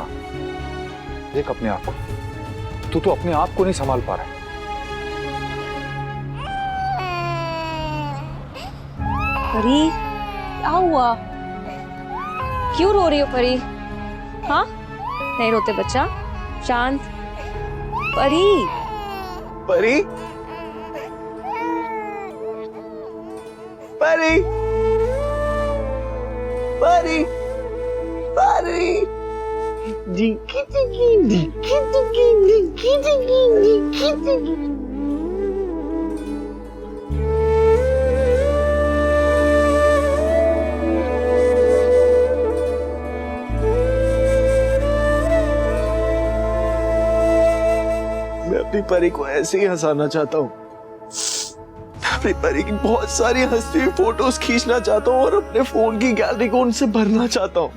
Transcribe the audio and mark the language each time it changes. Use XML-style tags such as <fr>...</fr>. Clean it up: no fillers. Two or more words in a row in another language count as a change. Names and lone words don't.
<hi>देख अपने आप को, तू तो अपने आप को नहीं संभाल पा रहा है। परी क्या हुआ? क्यों रो रही हो परी? हाँ नहीं रोते बच्चा, शांत। परी परी परी परी परी डिकी डिकी डिकी डिकी डिकी डिकी डिकी डिकी। मैं अपनी परी को ऐसे ही हंसाना चाहता हूँ, अपनी परी की बहुत सारी हंसती हुई फोटोज खींचना चाहता हूँ और अपने फोन की गैलरी को उनसे भरना चाहता हूँ।</hi>